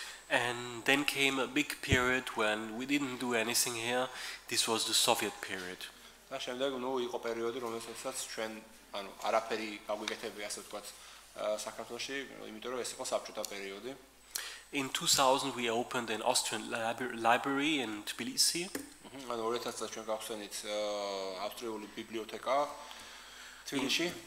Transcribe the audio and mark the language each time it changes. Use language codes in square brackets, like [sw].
[en] And then came a big period when we didn't do anything here. This was the Soviet period. [ka] და შემდეგ იყო პერიოდი, რომელსაც ჩვენ ანუ არაფერი გაგვიკეთებია, ასე ვთქვათ, საქართველოში, იმიტომ რომ ეს იყო საბჭოთა პერიოდი. [en] In 2000 we opened an Austrian library in Tbilisi. [ka] ანუ 2000 წელს ჩვენ გავხსენით ავსტრიული ბიბლიოთეკა თბილისში.